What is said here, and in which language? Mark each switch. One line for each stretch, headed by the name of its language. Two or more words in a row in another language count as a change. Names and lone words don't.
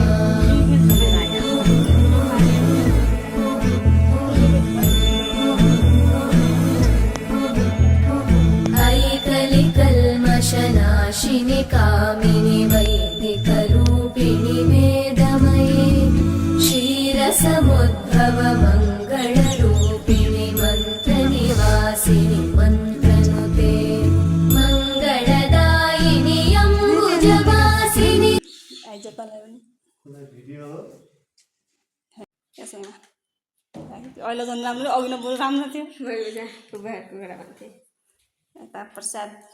Sanskrit: ऐकलिकल्मषनाशिनि कामिनि वैदिकरूपिणि वेदमये क्षीरसमुद्भव मङ्गलरूपिणि मन्त्रनिवासिनि मन्त्रनुते मङ्गलदायिनि अम्बुजवासिनि
Nepali: अहिले झन् राम्रो अघि नबरु राम्रो थियो यता प्रसाद